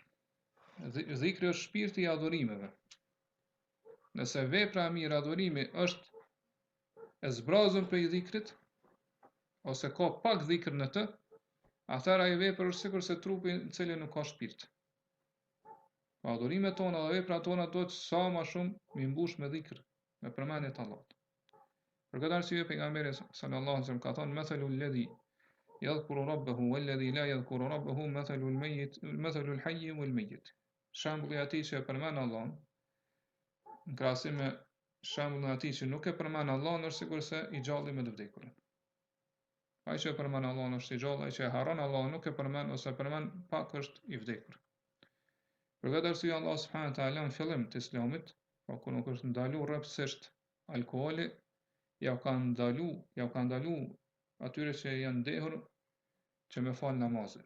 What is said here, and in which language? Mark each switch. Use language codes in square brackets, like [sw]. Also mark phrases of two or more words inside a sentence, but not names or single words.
[sq] Dhikri është shpirti i adhurimeve. Nëse vepra e mirë, adhurimi është e zbrazur prej dhikrit, ose ka pak dhikr në të, atëherë ai vepër është sikur se trupi i cili nuk ka shpirt. Adhurimet tona dhe veprat tona duhet sa më shumë mi mbush me dhikr, me përmendje të Allahut. Për këtë arsye pejgamberi [ar] صلى الله عليه وسلم [sq] ka thënë: [ar] "مثل الذي يذكر ربه والذي لا يذكر ربه مثل الحي والميت." [sq] Shembulli i atij që e përmend Allahun, në krahasim me shembullin e atij që nuk e përmend Allahun, është sigurisht i gjalli me të vdekurin. Ai që e përmend Allahun është i gjallë, ai që e harron Allahun nuk e përmend ose përmend pak është i vdekur. Për këtë arsye Allah [ar] سبحانه وتعالى [sq] në fillim të Islamit, pa kur nuk është ndaluar rreptësisht alkooli, ja ka ndalu atyre që janë ndehur që me fal namazin.